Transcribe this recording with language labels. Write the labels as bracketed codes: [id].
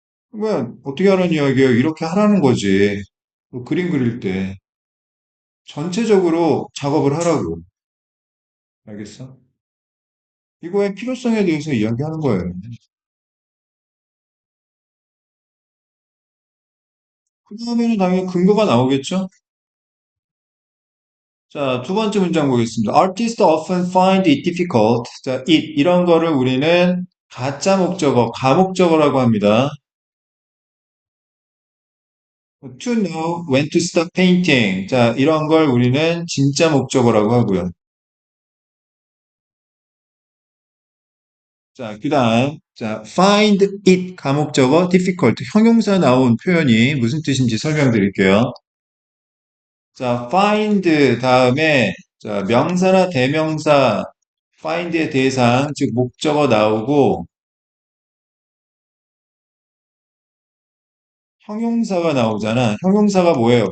[ko] 그러면 어떻게 하라는 이야기예요? 이렇게 하라는 거지. 그림 그릴 때 전체적으로 작업을 하라고. 알겠어? 이거의 필요성에 대해서 이야기하는 거예요. 그 다음에는 당연히 근거가 나오겠죠? 자, 두 번째 문장 보겠습니다. [en] Artists often find it difficult. [ko] 자, 이런 거를 우리는 가짜 목적어, 가목적어라고 합니다. [en] To know when to stop painting. [ko] 자, 이런 걸 우리는 진짜 목적어라고 하고요. 자, 그 다음, 자, find it 가목적어 difficult 형용사 나온 표현이 무슨 뜻인지 설명드릴게요. 자, find 다음에 자, 명사나 대명사 find의 대상 즉 목적어 나오고 형용사가 나오잖아. 형용사가 뭐예요?